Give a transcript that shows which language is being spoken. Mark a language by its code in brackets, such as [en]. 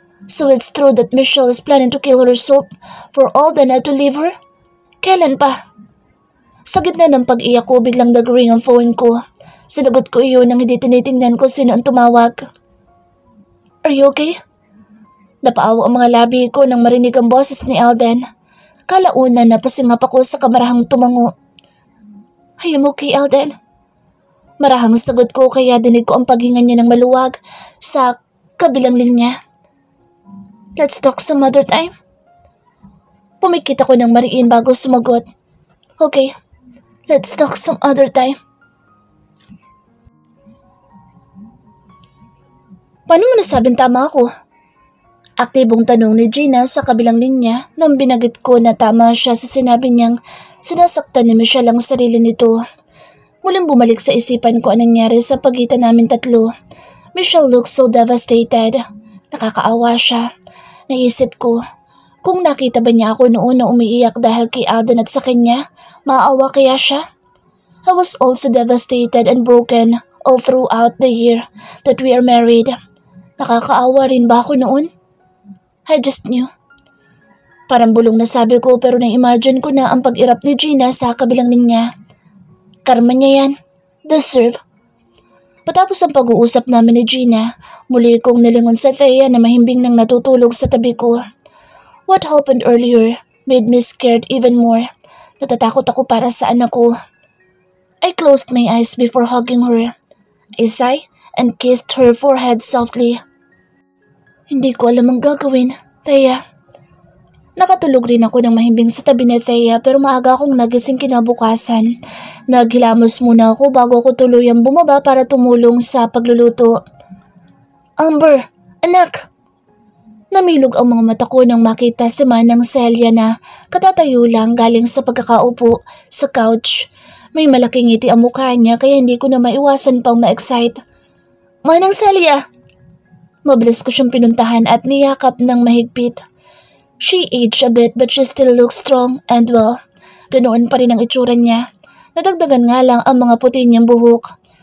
[en] So it's true that Michelle is planning to kill herself for Alden to leave her? [tl] Kailan pa? Sa gitna ng pag-iyak ko biglang nag-ring ang phone ko. Sinagot ko iyon nang hindi tinitingnan ko sino ang tumawag. [en] Are you okay? [tl] Napaawa ang mga labi ko nang marinig ang boses ni Alden. Kalauna napasingap ako sa kamarahang tumango. [en] I am okay, Alden. [tl] Marahang sagot ko kaya dinig ko ang paghinga niya ng maluwag sa kabilang linya. [en] Let's talk some other time. [tl] Pumikit ako ng mariin bago sumagot. [en] Okay, let's talk some other time. [tl] Paano mo nasabing tama ako? Aktibong tanong ni Gina sa kabilang linya nang binagit ko na tama siya sa sinabi niyang sinasaktan ni Michelle ang sarili nito. Muling bumalik sa isipan ko anong nangyari sa pagitan namin tatlo. [en] Michelle looked so devastated. [tl] Nakakaawa siya. Naisip ko, kung nakita ba niya ako noon na umiiyak dahil kay Alden at sa kanya, maawa kaya siya? [en] I was also devastated and broken all throughout the year that we are married. [tl] Nakakaawa rin ba ako noon? [en] I just knew. [tl] Parang bulong na sabi ko pero na-imagine ko na ang pag-irap ni Gina sa kabilang linya. Karma niya yan. Deserve. Patapos ang pag-uusap namin ni Gina, muli kong nilingon sa Thea na mahimbing nang natutulog sa tabi ko. [en] What happened earlier made me scared even more. [tl] Natatakot ako para sa anak ko. [en] I closed my eyes before hugging her. I sighed and kissed her forehead softly. [tl] Hindi ko alam ang gagawin, Thea. Nakatulog rin ako ng mahimbing sa tabi ni Thea pero maaga akong nagising kinabukasan. Naghilamos muna ako bago ako tuluyang bumaba para tumulong sa pagluluto. Amber, anak! Namilog ang mga mata ko nang makita si Manang Celia na katatayo lang galing sa pagkakaupo sa couch. May malaking ngiti ang mukha niya kaya hindi ko na maiwasan pang ma-excite. Manang Celia! Mabilis ko siyang pinuntahan at niyakap ng mahigpit. [en] She aged a bit but she still looks strong and well. [tl] Ganoon pa rin ang itsura niya. Nadagdagan nga lang ang mga puti niyang buhok.